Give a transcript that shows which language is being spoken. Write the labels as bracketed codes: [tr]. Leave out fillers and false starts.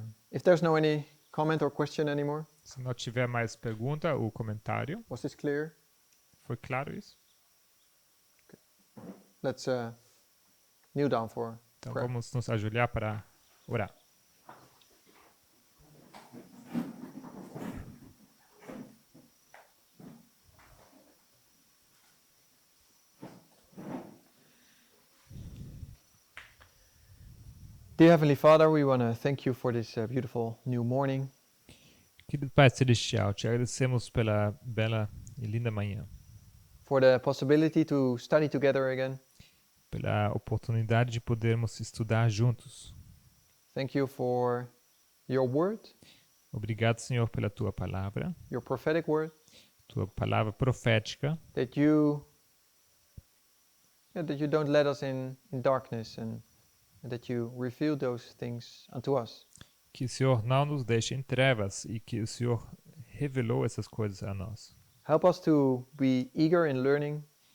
[en] If there's no any comment or question anymore, [pt] Se não tiver mais pergunta ou comentário, [en] was this clear? [pt] foi claro isso? [en] Let's kneel down for [pt] Então [en] prayer. [pt] vamos nos ajoelhar para orar. [en] Dear Heavenly Father, we want to thank you for this beautiful new morning. [pt] Querido Pai Celestial, te agradecemos pela bela e linda manhã, [en] For the possibility to study together again. [pt] pela oportunidade de podermos estudar juntos. [en] Thank you for your word, [pt] Obrigado, Senhor, pela tua palavra, [en] your prophetic word, [pt] tua palavra profética, [en] that you don't let us in darkness and that you reveal those things unto us. [pt] que o Senhor não nos deixe em trevas e que o Senhor revelou essas coisas a nós. [en] Help us to be eager in learning,